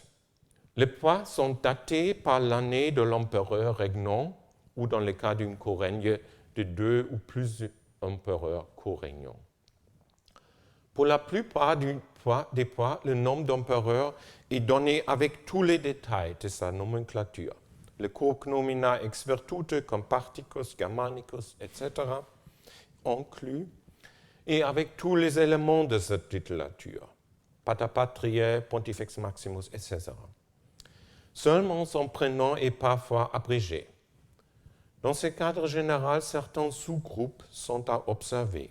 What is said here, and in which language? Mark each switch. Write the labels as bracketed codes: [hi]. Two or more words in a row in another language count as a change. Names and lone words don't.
[fr] Les poids sont datés par l'année de l'empereur régnant ou dans le cas d'une co-règne de 2 ou plus empereurs co-régnants. Pour la plupart des poids, le nombre d'empereurs est donné avec tous les détails de sa nomenclature. Le [la] cognomina ex virtute [fr] comme Particus, Germanicus, etc. inclus, et avec tous les éléments de cette titulature, [la] Pater Patriae, Pontifex Maximus, [fr] etc. Seulement son prénom est parfois abrégé. Dans ce cadre général, certains sous-groupes sont à observer.